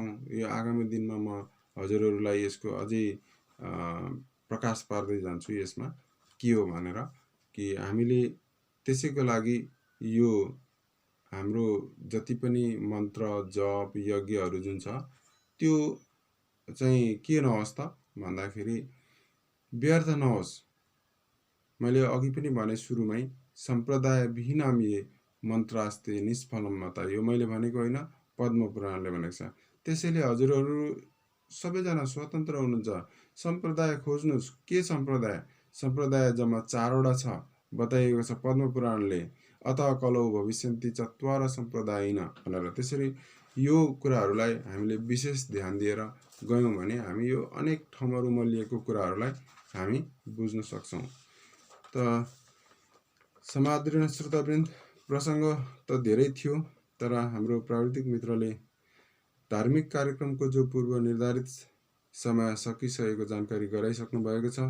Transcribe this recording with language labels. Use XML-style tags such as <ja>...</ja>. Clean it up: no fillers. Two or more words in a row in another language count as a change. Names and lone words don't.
<ne>यो आगामी दिनमा म हजुरहरूलाई यसको अझै प्रकाश पार्दै जान्छु यसमा के हो भनेर, कि हामीले त्यसैको लागि यो हाम्रो जति पनि मन्त्र जप यज्ञहरू जुन छ त्यो चाहिँ के नहोस् त भन्दाखेरि व्यर्थ नहोस्। मैले अघि पनि भने सुरुमै,</ne> <sa>सम्प्रदाय विहीनम ये मन्त्रास्ते निष्फलम मत,</sa> <ne>यो मैले भनेको होइन, पद्म पुराणले भनेको छ। त्यसैले हजुरहरू सबैजना स्वतन्त्र हुनुहुन्छ, सम्प्रदाय खोज्नुहोस्। के सम्प्रदाय? सम्प्रदाय जम्मा 4वटा छ, बताइएको छ पद्म पुराणले,</ne> <sa>अत कलौ भविष्यन्ति चत्वार सम्प्रदायिन</sa> <ne>भनेर। त्यसरी यो कुराहरूलाई हामीले विशेष ध्यान दिएर गयौँ भने हामी यो अनेक ठाउँमा रुमल्लिएको कुराहरूलाई हामी बुझ्न सक्छौँ। त समादरणीय श्रोतावृन्द, प्रसङ्ग त धेरै थियो, तर हाम्रो प्राविधिक मित्रले धार्मिक कार्यक्रमको जो पूर्व निर्धारित समय सकिसकेको जानकारी गराइसक्नु भएको छ।</ne>